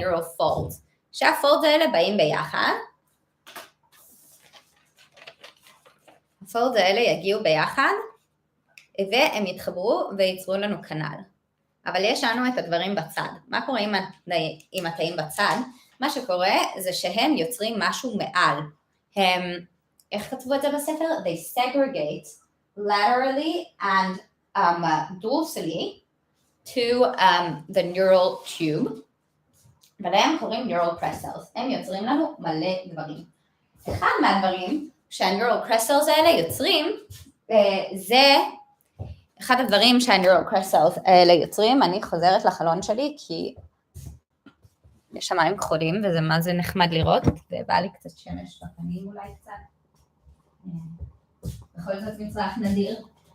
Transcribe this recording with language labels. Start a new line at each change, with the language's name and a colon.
Hebrew: neural folds, שהfolds האלה באים ביחד, הפולדס האלה יגיעו ביחד, והם יתחברו וייצרו לנו קנל. אבל יש לנו את הדברים בצד. מה קורה עם התאים בצד? מה שקורה זה שהם יוצרים משהו מעל. הם, איך כתבו את זה בספר?
English: They segregate laterally and dorsally to the neural tube,
Hebrew: ולהם קוראים
English: neural crest cells.
Hebrew: הם יוצרים לנו מלא דברים. אחד מהדברים שה-neural crest cells האלה יוצרים, זה אחד הדברים שה-neural crest cells האלה יוצרים. אני חוזרת לחלון שלי כי יש שמיים כחולים וזה מה זה נחמד לראות, ובא לי קצת שמש בפנים אולי קצת, בכל זאת מצרך נדיר.